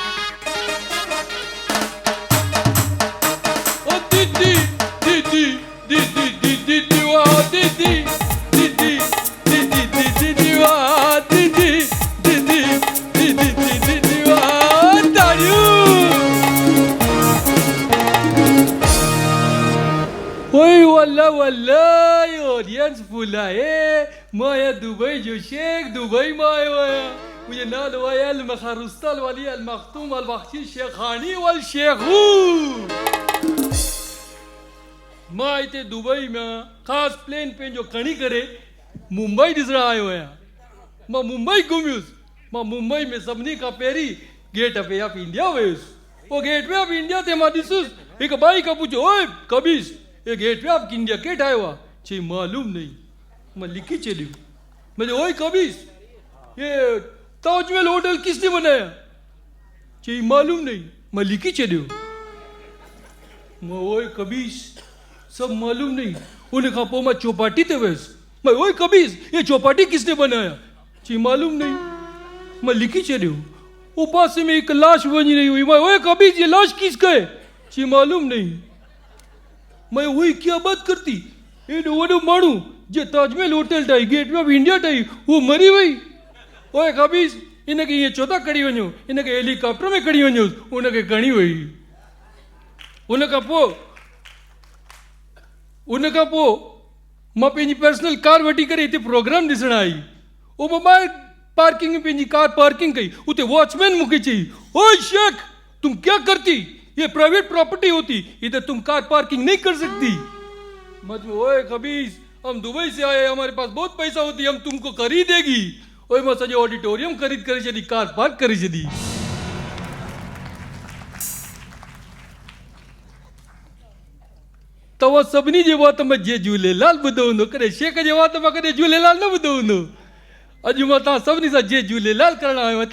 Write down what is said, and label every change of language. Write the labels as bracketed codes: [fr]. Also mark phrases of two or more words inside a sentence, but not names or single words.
[sd] ओ दीदी दीदी दीदी दीदी दीवा दीदी दीदी दीदी दीदी दीवा दीदी दीदी दीदी दीदी दीवा तारू ओय वल्ला वल्ला ऑडियंस फुल आहे माया दुबई जो शेख दुबई माया मुझे नाल वायल मखरुस्ताल वाली अल मखतूम अल बख्शी शेखानी वल शेखू मां इते दुबई में खास प्लेन पे जो खणी करे मुंबई ॾिसण आयो आहियां। मां मुंबई घुमियुसि। मां मुंबई में सभिनी खां पहिरीं गेट वे ऑफ इंडिया वियुसि। पोइ गेट वे ऑफ इंडिया ते मां ॾिसुसि हिकु बाई खां पुछो ओए कबीस ये गेट वे ऑफ इंडिया के ठाहियो आहे? चई [hi] मालूम नहीं। [sd] मैं लिखी छॾियो। [hi] मुंहिंजो ओए कबीस ये ताजमहल होटल किसने बनाया? [sd] चई [hi] मालूम नहीं। [sd] मैं लिखी छॾियो। [hi] मैं ओए कबीस सब मालूम नहीं। [sd] उन खां पोइ मां चौपाटी ते वियुसि। [hi] मैं ओए कबीस ये चौपाटी किसने बनाया? [sd] चई [hi] मालूम नहीं। [sd] मैं लिखी छॾियो। [hi] वो पासे में एक लाश वञी रही हुई। मैं ओए कबीस ये लाश किसका है? [sd] चई [hi] मालूम नहीं। मैं वही क्या बात करती [sd] एडो वडो माण्हू जे ताजमहल होटल ठाही गेट वे ऑफ इंडिया ठाही वो मरी वई। ओए कबीस इनखे ईअं छो था खणी वञो? इनखे हेलीकॉप्टर में खणी वञो। उनखे खणी वई। उन खां पोइ मां पंहिंजी [en] personal car [sd] वठी करे हिते प्रोग्राम ॾिसण आई। ओ मां ॿाहिरि पार्किंग में पंहिंजी [en] car parking [sd] कई। उते वॉचमैन मूंखे चई ओए शेख [hi] तुम क्या करती? ये [en] private property [hi] होती इधर तुम [en] car parking [hi] नहीं कर सकती। मैं ओए कबीस हम दुबई से आए हमारे पास बहुत पैसा होती हम तुमको खरीदेगी। [sd] ओए मैं सॼो ऑडिटोरियम खरीद करे छॾी [en] car park [sd] करे छॾी। तव्हां सभिनी जे वात में जय झूलेलाल ॿुधो हूंदो कॾहिं शेख जे वात में कॾहिं झूलेलाल न ॿुधो हूंदो। अॼु मां तव्हां सभिनी सां जय झूलेलाल करण आयो आहियां।